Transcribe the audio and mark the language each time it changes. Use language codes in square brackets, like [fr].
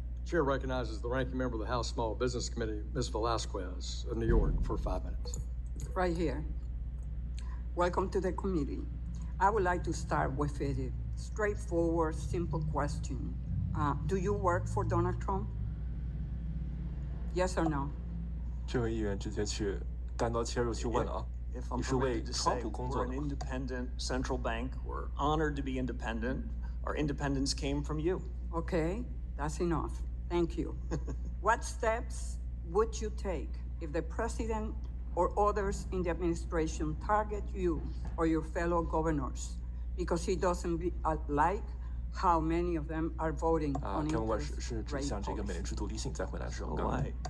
[en] Chair recognizes the ranking member of the House Small Business Committee, Ms. Velasquez of New York, for 5 minutes. Right here. Welcome to the committee. I would like to start with a straightforward, simple question. Do you work for Donald Trump? Yes or no? [zh] 这位议员直接去单刀切入去问了啊。 [en] If I'm permitted to say, we're an independent central bank. We're honored to be independent. Our independence came from you. Okay, that's enough. Thank you. What steps would you take if the president or others in the administration target you or your fellow governors because he doesn't like how many of them are voting on interest rate policy?